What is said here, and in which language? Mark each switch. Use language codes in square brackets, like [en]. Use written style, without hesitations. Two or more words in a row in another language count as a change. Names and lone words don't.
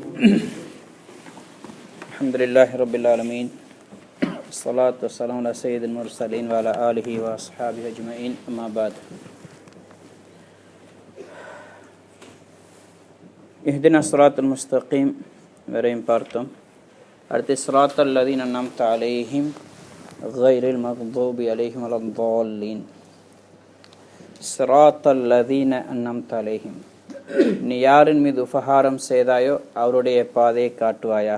[ar] الحمد لله رب العالمين. والصلاة والسلام على سيد المرسلين وعلى آله وأصحابه أجمعين. أما بعد. اهدنا الصراط المستقيم [ta] வரையும் பார்த்தோம். [ar] அடுத்து صراط الذين أنعمت عليهم غير المغضوب عليهم ولا الضالين. صراط الذين أنعمت عليهم, [ta] நீ யாரின் மீது உபகாரம் செய்தாயோ அவருடைய பாதையை காட்டுவாயாக.